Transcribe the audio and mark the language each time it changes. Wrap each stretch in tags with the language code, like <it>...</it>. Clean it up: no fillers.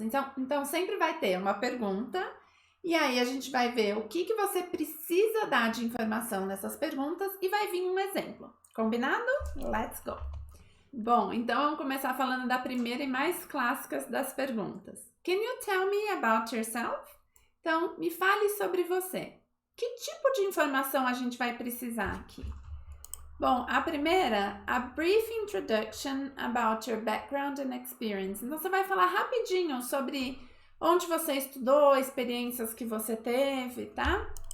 <pt>Então sempre vai ter uma pergunta e aí a gente vai ver o que você precisa dar de informação nessas perguntas e vai vir um exemplo. Combinado?</pt> <en>Let's go!</en> <pt>Bom, então vamos começar falando da primeira e mais clássica das perguntas.</pt> <en>Can you tell me about yourself?</en> <pt>Então, me fale sobre você. Que tipo de informação a gente vai precisar aqui? Bom, a primeira,</pt> <en>a brief introduction about your background and experience.</en> <pt>Então, você vai falar rapidinho sobre onde você estudou, experiências que você teve, tá?</pt>